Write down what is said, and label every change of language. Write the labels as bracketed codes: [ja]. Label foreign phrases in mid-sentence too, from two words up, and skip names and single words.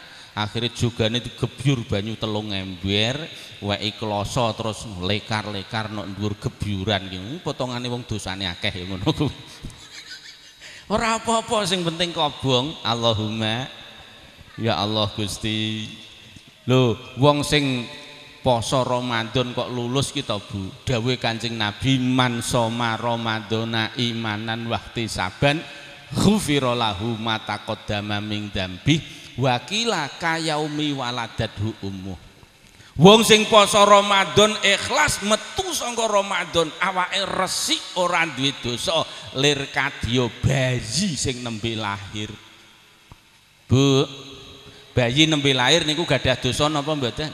[jv] Akhirnya jugane digebyur banyu 3 ember, weki kloso terus lekar-lekar nok dhuwur gebyuran iki. Potongane wong dosane akeh ya ngono kuwi. Ora apa-apa sing penting kobong. [ar] اللهم يا الله Gusti. [jv] Lho, wong sing poso Ramadan kok lulus kita Bu. Dawuh Kanjeng Nabi, [ar] من صام رمضان إيمانا واحتسابا غفر له ما تقدم من ذنبه وقيل كيوم ولدته أمه. [jv] Wong sing poso Ramadan ikhlas metu saka Ramadan awake resik ora duwe dosa, lir kadya bayi sing nembe lahir. Bu, bayi nembe lahir niku gadah dosa napa mboten?